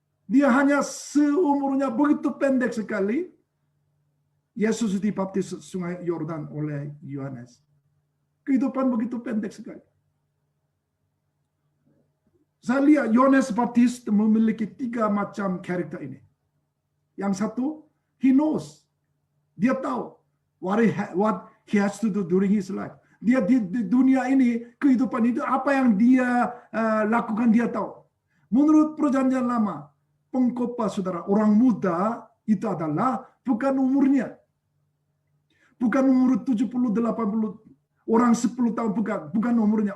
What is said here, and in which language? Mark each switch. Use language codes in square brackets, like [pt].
[id] Dia hanya seumurnya begitu pendek sekali, Yesus dibaptis sungai Yordan oleh Yohanes. Kehidupan begitu pendek sekali. Saya lihat Yohanes Baptis memiliki 3 macam karakter ini. Yang satu, [en] he knows. [id] Dia tahu [en] what he has to do during his life. [id] Dia di dunia ini, kehidupan itu, apa yang dia lakukan dia tahu. Menurut perjanjian lama, pengkhotbah saudara, orang muda itu adalah bukan umurnya. Bukan umur 70, 80, orang 10 tahun, bukan umurnya.